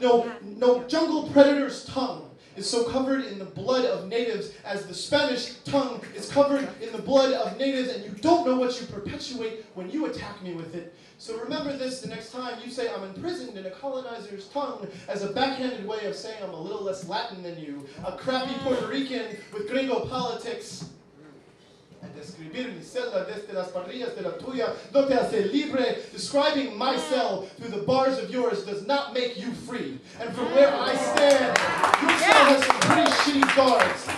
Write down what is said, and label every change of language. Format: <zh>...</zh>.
<en>No jungle predator's tongue is so covered in the blood of natives as the Spanish tongue is covered in the blood of natives, and you don't know what you perpetuate when you attack me with it. So remember this the next time you say I'm imprisoned in a colonizer's tongue as a backhanded way of saying I'm a little less Latin than you, a crappy Puerto Rican with gringo politics.</en> <es>And describir mi celda desde las parrillas de la tuya no te hace libre.</es> <en>Describing my cell through the bars of yours does not make you free. And from where I stand, your cell has some pretty shitty guards.</en>